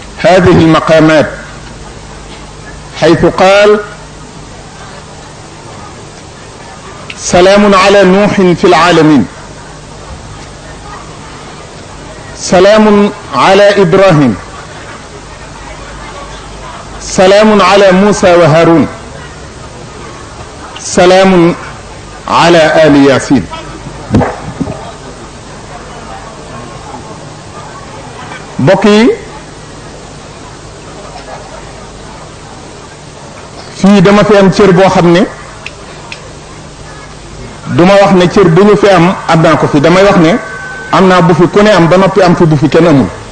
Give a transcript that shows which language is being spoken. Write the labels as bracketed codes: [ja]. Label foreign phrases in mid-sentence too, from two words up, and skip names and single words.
[ar] هذه المقامات حيث قال سلام على نوح في العالمين، سلام على إبراهيم، سلام على موسى وهارون، سلام على آل ياسين. [wo] mbokk yi fii dama fi am cër boo xam ne duma wax ne cër bu ñu fi am naa ko fi, damay wax ne am naa bu fi ku ne am ba noppi am fi bu fi kenn amul.